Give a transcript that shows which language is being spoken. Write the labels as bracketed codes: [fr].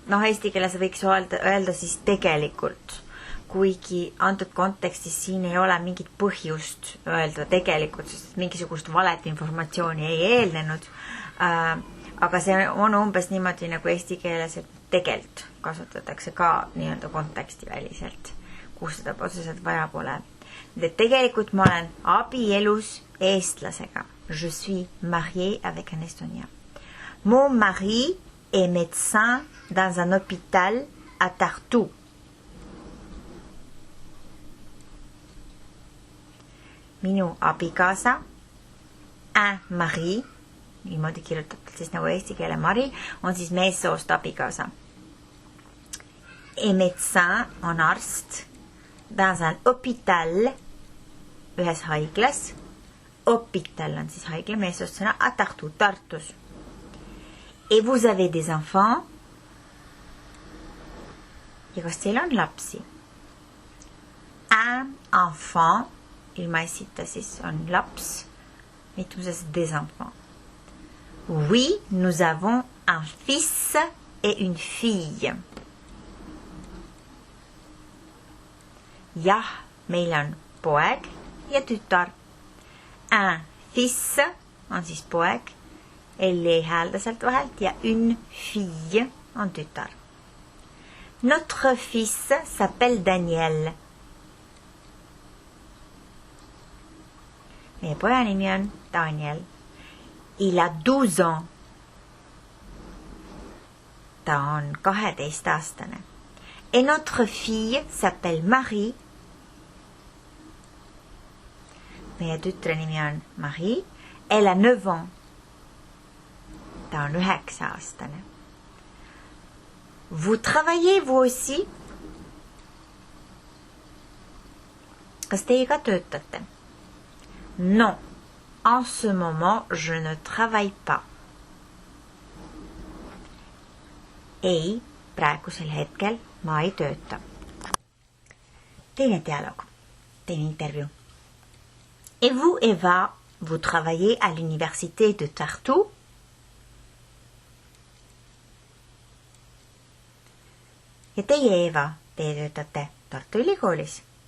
[et] Eesti keeles võiks öelda siis tegelikult, kuigi antud kontekstis siin ei ole mingit põhjust öelda tegelikult, sest mingisugust valet informatsiooni ei eelnenud. Aga see on umbes niimoodi nagu eesti keeles, et tegelt kasutatakse ka nii-öelda konteksti väliselt, kus seda otseselt vaja pole. Tegelikult ma olen abielus eestlasega. [fr] Je suis mariée avec un Estonien. Mon mari est médecin dans un hôpital à Tartu. [et] Minu abikaasa, [fr] un mari, [et] niimoodi kirjutatud siis nagu eesti keele mari, on siis meessoost abikaasa. Et médecin on arst [fr] dans un hôpital, [et] ühes haiglas. Hôpital on siis haigla, meessoost sõna, [fr] à Tartu, [et] Tartus. [fr] Et vous avez des enfants? [et] Ja kas teil on lapsi? Un enfant, ilma esita siis on laps, mitmuses [fr] des enfants. Oui, nous avons un fils et une fille. [et] Jah, meil on poeg ja tütar. [fr] Un fils [et] on siis poeg, L-i ei häälda sealt vahelt ja [fr] une fille [et] on tütar. [fr] Notre fils s'appelle Daniel. [et] Meie poja nimi on Daniel. [fr] Il a 12 ans. [et] Ta on 12-aastane. [fr] Et notre fille s'appelle Marie. [et] Meie tütre nimi on Marie. [fr] Elle a 9 ans. [et] Ta on 9-aastane. [fr] Vous travaillez vous aussi? [et] Kas teie ka töötate? [fr] Non. En ce moment, je ne travaille pas. [et] Ei, praegusel hetkel ma ei tööta. Teine dialoog, teine intervjuu. [fr] Et vous, Eva, vous travaillez à l'université de Tartu? [et] Ja teie, Eva, teie töötate Tartu Ülikoolis?